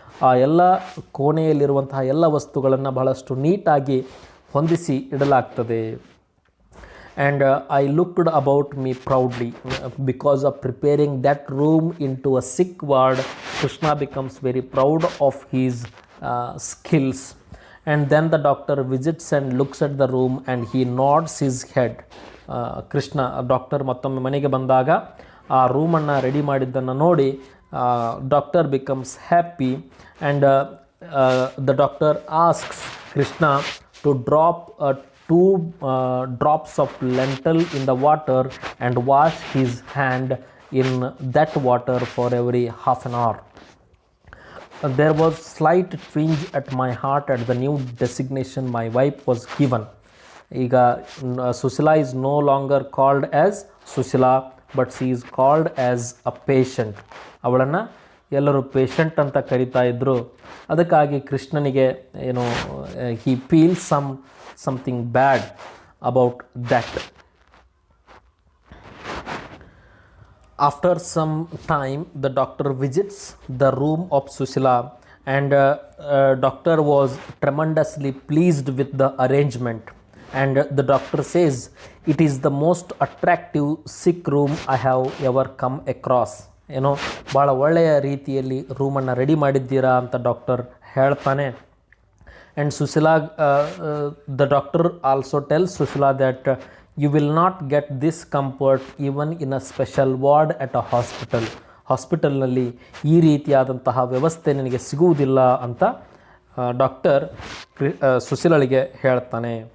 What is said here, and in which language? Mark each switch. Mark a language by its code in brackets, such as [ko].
[kn] ಆ ಎಲ್ಲ ಕೋಣೆಯಲ್ಲಿರುವಂತಹ ಎಲ್ಲ ವಸ್ತುಗಳನ್ನು ಬಹಳಷ್ಟು ನೀಟಾಗಿ ಹೊಂದಿಸಿ ಇಡಲಾಗ್ತದೆ. [en] And I looked about me proudly because of preparing that room into a sick ward. Krishna becomes very proud of his skills. And then the doctor visits and looks at the room and he nods his head. [kn] Krishna doctor ಮತ್ತೊಮ್ಮೆ ಮನೆಗೆ ಬಂದಾಗ ಆ ರೂಮನ್ನು ready ಮಾಡಿದ್ದನ್ನು ನೋಡಿ doctor [en] Becomes happy. And the doctor asks Krishna to drop 2 drops of lentil in the water and wash his hand in that water for every half an hour. There was slight twinge at my heart at the new designation my wife was given. ಈಗ Sushila is no longer called as Sushila but she is called as a patient. [kn] ಅವಳನ್ನು ಎಲ್ಲರೂ patient ಅಂತ ಕರಿತಾ ಇದ್ದರು. ಅದಕ್ಕಾಗಿ ಕೃಷ್ಣನಿಗೆ [en] he feels something bad about that. After some time, the doctor visits the room of Sushila and doctor was tremendously pleased with the arrangement. And the doctor says, it is the most attractive sick room I have ever come across. [kn] ಭಾಳ ಒಳ್ಳೆಯ ರೀತಿಯಲ್ಲಿ ರೂಮನ್ನು ready ಮಾಡಿದ್ದೀರಾ ಅಂತ doctor ಹೇಳ್ತಾನೆ. [en] And Sushila, the doctor also tells Sushila that you will not get this comfort even in a special ward at a hospital. [kn] ಹಾಸ್ಪಿಟಲ್ನಲ್ಲಿ ಈ ರೀತಿಯಾದಂತಹ ವ್ಯವಸ್ಥೆ ನಿನಗೆ ಸಿಗುವುದಿಲ್ಲ ಅಂತ ಡಾಕ್ಟರ್ ಸುಶೀಲಳಿಗೆ ಹೇಳ್ತಾನೆ.